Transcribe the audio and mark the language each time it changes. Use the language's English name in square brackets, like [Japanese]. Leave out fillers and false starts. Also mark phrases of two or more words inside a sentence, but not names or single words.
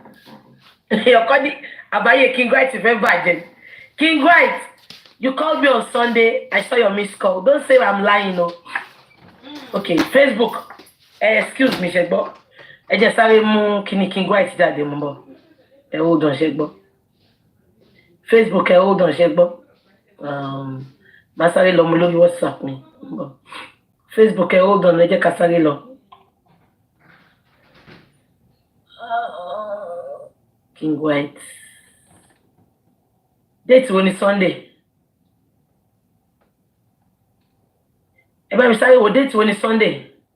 [Yoruba] Ọkọ ní àbáyé King White fẹ́ bàjẹ́. [English] King White, you called me on Sunday. I saw your missed call. Don't say I'm lying, no. Okay, Facebook. Excuse me, [Yoruba] ṣẹ́gbọ́. Ẹ jẹ́ sáré mú kíní King White jáde mú bọ̀. [English] Hold on, ṣẹ́gbọ́. Facebook, hold on, [Yoruba] ṣẹ́gbọ́. Má sáré lọ mú lórí WhatsApp mi. [English] Facebook, hold on, [Yoruba] ẹ jẹ́ ká sáré lọ. King White. Date wo ni Sunday? Ẹ bá mi sáré wo date wo ni Sunday?